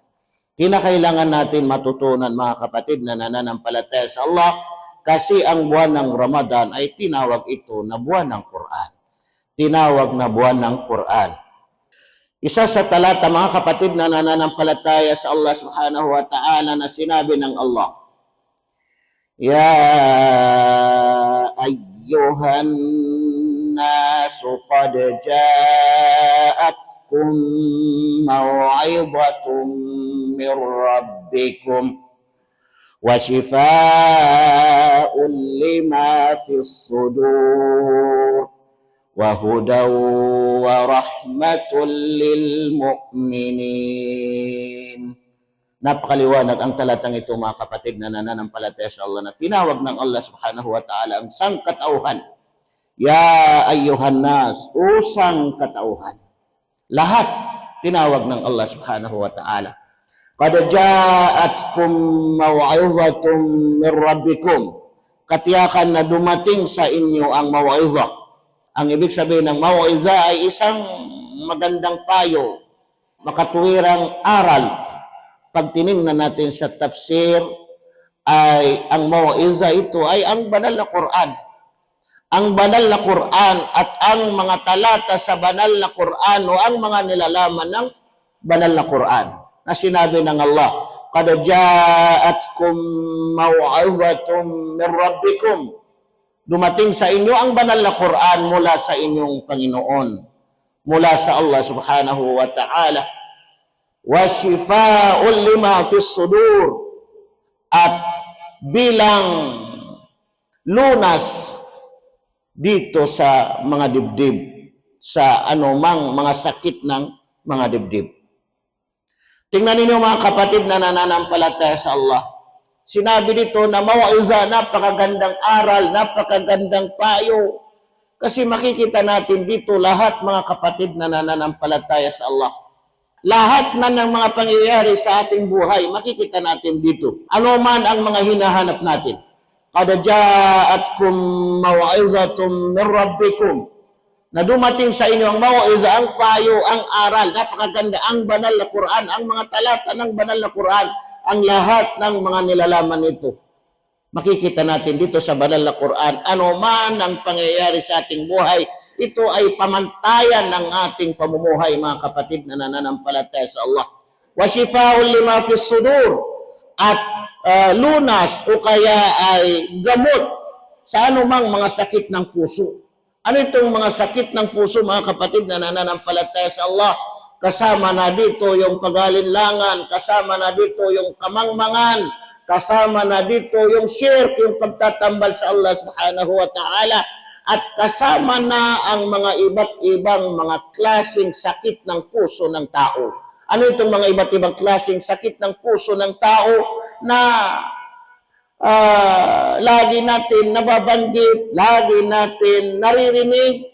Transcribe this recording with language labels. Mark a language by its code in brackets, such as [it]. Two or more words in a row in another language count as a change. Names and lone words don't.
[tl] Kinakailangan natin matutunan mga kapatid na nananampalataya sa Allah kasi ang buwan ng Ramadan ay tinawag ito na buwan ng Quran. Tinawag na buwan ng Quran. Isa sa talata mga kapatid na nananampalataya sa Allah [ar] سبحانه وتعالى [tl] na sinabi ng Allah, [ar] "يا أيها الناس قد جاءتكم موعظة من ربكم وشفاء لما في الصدور وهدى ورحمة للمؤمنين." [tl] Napakaliwanag ang talatang ito mga kapatid na nananampalataya sa Allah na tinawag ng Allah [ar] سبحانه وتعالى [tl] ang sangkatauhan. [ar] يا أيها الناس, [tl] usang katauhan. Lahat tinawag ng Allah [ar] سبحانه وتعالى. قد جاءتكم موعظة من ربكم. [tl] Katiyakan na dumating sa inyo ang maw'izah. Ang ibig sabihin ng maw'izah ay isang magandang payo, makatuwirang aral. Pag tiningnan natin sa tafsir, ay ang maw'izah ito ay ang banal na Quran. Ang banal na Quran at ang mga talata sa banal na Quran o ang mga nilalaman ng banal na Quran na sinabi ng Allah, [ar] قد جاءتكم موعظة من ربكم. [tl] Dumating sa inyo ang banal na Quran mula sa inyong Panginoon, mula sa Allah [ar] سبحانه وتعالى. وشفاء لما في الصدور, [tl] at bilang lunas dito sa mga dibdib, sa anumang mga sakit ng mga dibdib. Tingnan ninyo mga kapatid na nananampalataya sa Allah. Sinabi dito na mawa'iza, napakagandang aral, napakagandang payo. Kasi makikita natin dito lahat mga kapatid na nananampalataya sa Allah. Lahat na ng mga pangyayari sa ating buhay, makikita natin dito. Ano man ang mga hinahanap natin. [ar] قد جاءتكم موعظة من ربكم. [tl] Na dumating sa inyo ang mawa'iza, ang payo, ang aral, napakaganda, ang banal na Quran, ang mga talata ng banal na Quran, ang lahat ng mga nilalaman nito. Makikita natin dito sa banal na Quran, ano man ang pangyayari sa ating buhay, ito ay pamantayan ng ating pamumuhay, mga kapatid na nananampalataya sa Allah. [ar] وشفاء لما في الصدور, [tl] at lunas o kaya ay gamot sa anumang mga sakit ng puso. Ano itong mga sakit ng puso, mga kapatid na nananampalataya sa Allah? Kasama na dito yung pag-alinlangan, kasama na dito yung kamangmangan, kasama na dito yung shirk, yung pagtatambal sa Allah [ar] سبحانه وتعالى, [tl] at kasama na ang mga iba't ibang mga klaseng sakit ng puso ng tao. Ano itong mga iba't ibang klaseng sakit ng puso ng tao na lagi natin nababanggit, lagi natin naririnig?